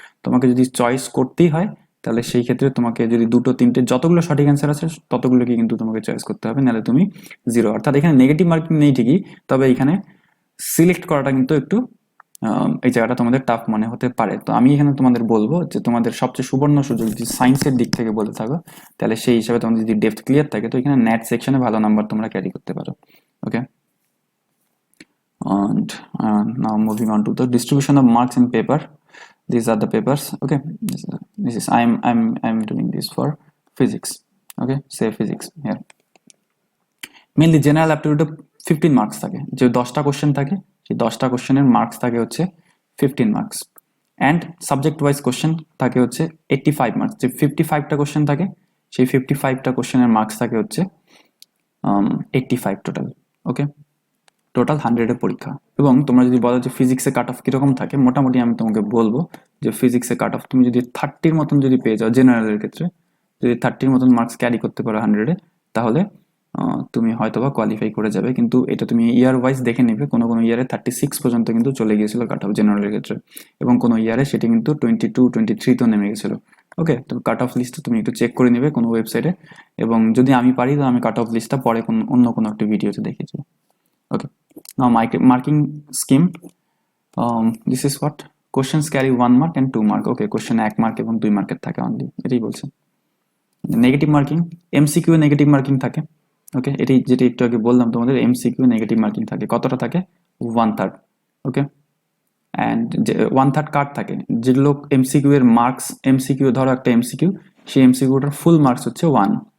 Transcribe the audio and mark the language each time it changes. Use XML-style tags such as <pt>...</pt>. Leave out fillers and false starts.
<bn>তোমাকে যদি চয়েস করতেই হয় তাহলে সেই ক্ষেত্রে তোমাকে যদি 2, 3টে যতগুলো সঠিক অ্যান্সার আছে ততগুলোকে কিন্তু তোমাকে চয়েস করতে হবে, নাহলে তুমি 0। অর্থাৎ এখানে নেগেটিভ মার্কিং নেই ঠিকই, তবে এখানে সিলেক্ট করাটা কিন্তু একটু এই জায়গাটা তোমাদের টাফ মনে হতে পারে। তো আমি এখানে তোমাদের বলবো যে তোমাদের সবচেয়ে সুবর্ণ সুযোগ যদি সায়েন্সের দিক থেকে বলে থাকো, তাহলে সেই হিসাবে তোমাদের যদি ডেপথ ক্লিয়ার থাকে তো এখানে ন্যাট সেকশনে ভালো নাম্বার তোমরা ক্যারি করতে পারো।</bn> <en>Okay, and now moving on to the distribution of marks in paper. These are the papers. Okay, this is I'm doing this for physics. Okay, say physics here.</en> <bn>Mainly general অ্যাপটিটিউডে 15 marks থাকে, যে 10টা question থাকে সেই 10টা কোশ্চেনের marks থাকে হচ্ছে 15 marks, and subject wise question থাকে হচ্ছে 85 মার্কস। যে 55টা কোশ্চেন থাকে সেই 55টা কোশ্চেনের মার্কস থাকে হচ্ছে 85 টোটাল। ওকে, টোটাল 100-এর পরীক্ষা। এবং তোমরা যদি বলো যে ফিজিক্সে কাট অফ কীরকম থাকে, মোটামুটি আমি তোমাকে বলবো যে ফিজিক্সে কাট অফ তুমি যদি 30-র মতন যদি পেয়ে যাও, জেনারেলের ক্ষেত্রে যদি 30-র মতন মার্কস ক্যারি করতে পারো 100-এ, তাহলে তুমি হয়তোবা কোয়ালিফাই করে যাবে। কিন্তু এটা তুমি ইয়ার ওয়াইজ দেখে নেবে, কোনো কোনো ইয়ারে 36 পর্যন্ত কিন্তু চলে গিয়েছিল কাট অফ জেনারেলের ক্ষেত্রে, এবং কোনো ইয়ারে সেটি কিন্তু 22, 23-তেও নেমে গেছিলো। ওকে, তো কাট অফ লিস্টটা তুমি একটু চেক করে নেবে কোনো ওয়েবসাইটে, এবং যদি আমি পারি তো আমি কাট অফ লিস্টটা পরে অন্য কোনো একটা ভিডিওতে দেখিয়ে দেবো।</bn> <en>Okay, now marking scheme, this is what questions carry 1 mark and 2 mark.</en> <bn>Okay, question 1 mark এবং 2 মার্কের থাকে অনলি, এটাই বলছে। Negative marking, MCQ negative marking থাকে। ওকে, এটি যেটা একটু আগে বললাম তোমাদের, এমসিকিউ নেগেটিভ মার্কিং থাকে। কতটা থাকে? 1/3। ওকে, অ্যান্ড 1/3 কার থাকে? যেগুলো এমসিকিউ এর মার্কস, এমসিকিউ ধরো একটা এমসিকিউ, সেই এমসিকিউটার ফুল মার্কস হচ্ছে 1।</bn>